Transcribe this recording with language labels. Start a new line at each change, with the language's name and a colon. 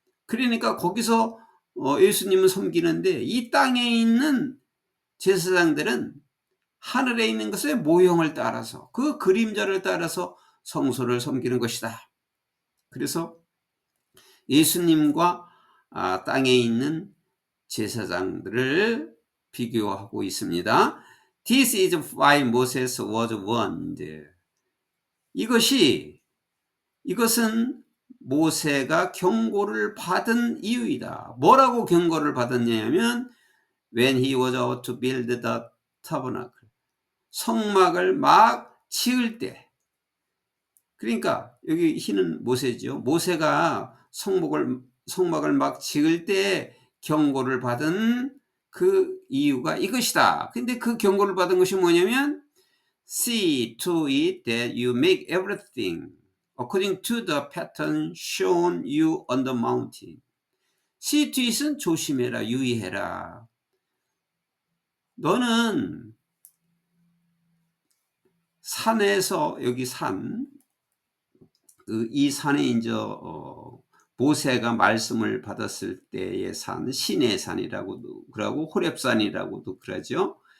Korean: 그러니까 거기서 예수님은 섬기는데 이 땅에 있는 제사장들은 하늘에 있는 것의 모형을 따라서 그 그림자를 따라서 성소를 섬기는 것이다. 그래서 예수님과 땅에 있는 제사장들을 비교하고 있습니다.
English: This is why Moses was warned.
Korean: 이것은 모세가 경고를 받은 이유이다. 뭐라고 경고를 받았냐면
English: when he was about to build the tabernacle.
Korean: 성막을 막 지을 때. 그러니까 여기 흰은 모세죠. 모세가 성막을 막 지을 때 경고를 받은 그 이유가 이것이다. 근데 그 경고를 받은 것이 뭐냐면
English: See to it that you make everything according to the pattern shown you on the mountain. See to it
Korean: 은 조심해라, 유의해라. 너는 산에서 여기 이 산에 이제 모세가 말씀을 받았을 때의 산, 신의 산이라고도 그러고 호렙산이라고도 그러죠.